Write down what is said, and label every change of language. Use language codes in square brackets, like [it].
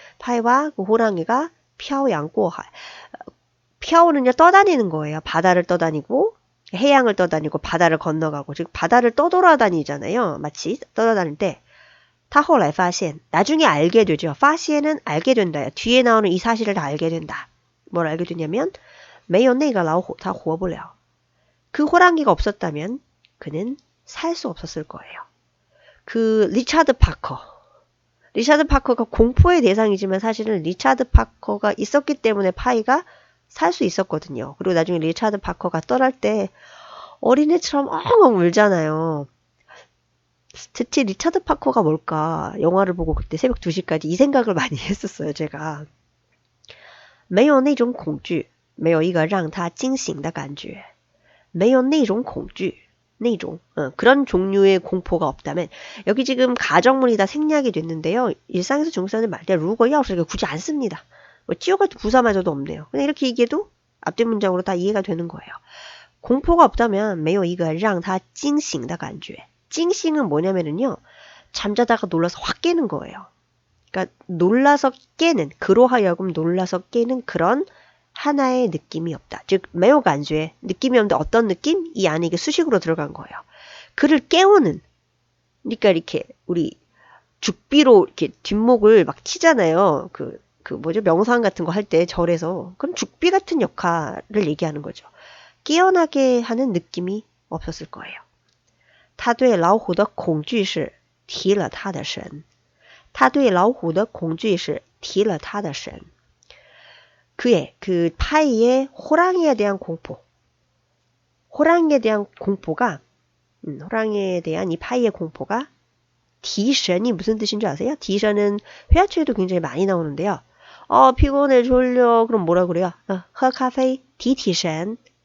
[ko] 파이와 그 호랑이가 [zh] 漂洋过海. [ko] 漂는요 떠다니는 거예요. 바다를 떠다니고 해양을 떠다니고 바다를 건너가고, 즉 바다를 떠돌아다니잖아요. 마치 떠돌아다닐 때. [zh] 他后来发现, [ko] 나중에 알게 되죠. 发现은 알게 된다. 뒤에 나오는 이 사실을 다 알게 된다. 뭘 알게 되냐면 [zh] 没有那个老虎他活不了. [ko] 그 호랑이가 없었다면 그는 살 수 없었을 거예요. 그 리차드 파커가 공포의 대상이지만 사실은 리차드 파커가 있었기 때문에 파이가 살 수 있었거든요. 그리고 나중에 리차드 파커가 떠날 때 어린애처럼 엉엉 울잖아요. 대체 리차드 파커가 뭘까? 영화를 보고 그때 새벽 2시까지 이 생각을 많이 했었어요, 제가. [zh] 没有那种恐惧，没有一个让他惊醒的感觉，没有那种恐惧，那种 [ko] 그런 종류의 공포가 없다면, 여기 지금 가정문이 다 생략이 됐는데요. 일상에서 중국 사람들 말 때 루거 야오스를 굳이 안 씁니다. 뭐 찌어가지고 부사마저도 없네요. 그냥 이렇게 얘기해도 앞뒤 문장으로 다 이해가 되는 거예요. 공포가 없다면 [zh] 没有一个让他惊醒的感觉. [ko] 찡싱은 뭐냐면은요, 잠자다가 놀라서 확 깨는 거예요. 그러니까 놀라서 깨는, 그로 하여금 놀라서 깨는 그런 하나의 느낌이 없다. 즉 매우 간주에 느낌이 없는데 어떤 느낌? 이 안에 이게 수식으로 들어간 거예요. 그를 깨우는, 그러니까 이렇게 우리 죽비로 이렇게 뒷목을 막 치잖아요. 그 뭐죠? 명상 같은 거 할 때 절에서. 그럼 죽비 같은 역할을 얘기하는 거죠. 깨어나게 하는 느낌이 없었을 거예요. [zh] 他对老虎的恐惧是提了他的神. 他对老虎的恐惧是提了他的神. [ko] 그의 그 파이의 호랑이에 대한 공포. 호랑이에 대한 공포가 호랑이에 대한 이 파이의 공포가 디션이 무슨 뜻인 줄 아세요? 디션은 회화초에도 굉장히 많이 나오는데요. 피곤해 졸려. 그럼 뭐라 그래요? [zh] 喝咖啡提提神.